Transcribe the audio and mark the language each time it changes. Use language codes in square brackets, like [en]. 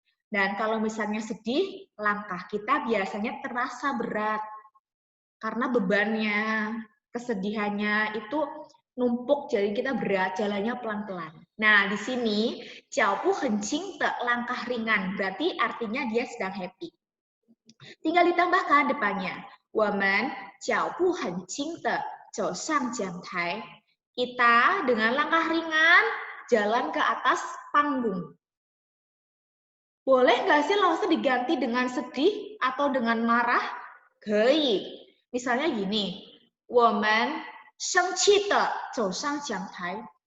[id] Dan kalau misalnya sedih, langkah kita biasanya terasa berat. Karena bebannya, kesedihannya itu numpuk, jadi kita berat, jalannya pelan-pelan. Nah, di sini, [zh] 脚步很轻的, [id] langkah ringan, berarti artinya dia sedang happy. Tinggal ditambahkan depannya. [zh] 我们脚步很轻的走上讲台. [id] Kita dengan langkah ringan jalan ke atas panggung. Boleh nggak sih Lause diganti dengan sedih atau dengan marah? 可以.Misalnya gini. [zh] 我们生气的走上讲台.